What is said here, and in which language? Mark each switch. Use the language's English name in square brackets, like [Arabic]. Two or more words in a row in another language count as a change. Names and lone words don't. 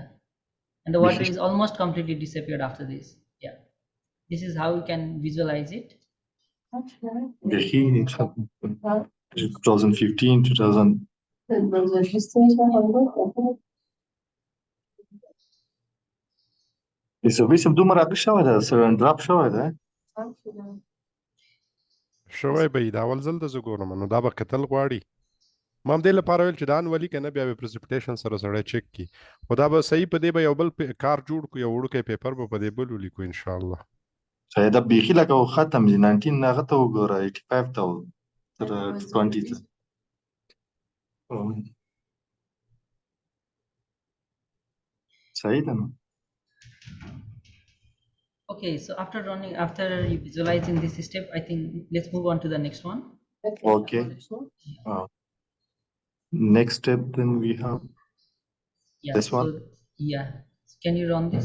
[English] And the water is almost completely disappeared after this. Yeah, this is how you can visualize it. 2015, 2000. [Pashto] Este دومره اقل شوی ده سره ډراپ شوی ده شوی به دا اول ځل د زه ګورم نو دا به کتل غواړي ما هم دې لپاره ویل چې دا انولي که نه بیا به پرزنټیشن سره سړی چک کي خو دا به صحیح په دې به یو بل کار جوړ کړو یو وړوکی پیپر به په دې بل ولیکو انشاءالله شاید دا بیخي لکه ختم دي 19 هغه ته وګوره 85 ته تر 20 ته صحیح ده نو [English] Okay, so after you visualizing this step, I think let's move on to the next one. Okay. Next step then we have this one. Yeah, can you run this?